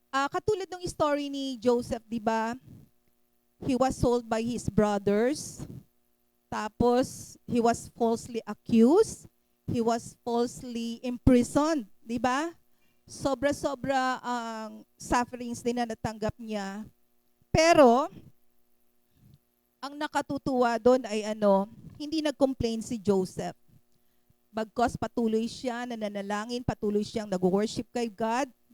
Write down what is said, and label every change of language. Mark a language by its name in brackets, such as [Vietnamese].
[Filipino] Katulad ng story ni Joseph, di ba? [English] He was sold by his brothers. Tapos, he was falsely accused. He was falsely imprisoned. [Filipino] Di ba? Sobra-sobra ang sufferings din na natanggap niya. Pero, ang nakatutuwa doon ay hindi nag-complain si Joseph. Bagkos patuloy siya nananalangin, patuloy siyang nag-worship kay God.